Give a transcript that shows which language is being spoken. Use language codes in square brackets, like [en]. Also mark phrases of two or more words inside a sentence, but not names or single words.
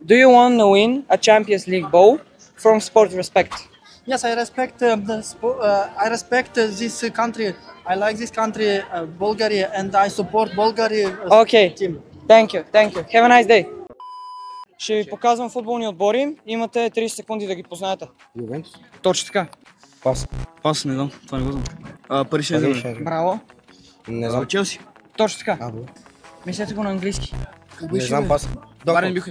[en] Do you want to win a Champions League ball from Sport Respect? Yes, I respect this country. I like this country, Bulgaria, and I support Bulgaria Okay. team. Thank you. Have a nice day. [bg] Ще ви показвам футболни отбори. Имате 30 секунди да ги познаете. Ювентус. Точно така. Пас, не знам, това не го знам. Пари Сен-Жермен. Браво. Не знам. Челси. Точно така. Або. Мислете го на английски. Не знам пас. Байерн Мюнхен.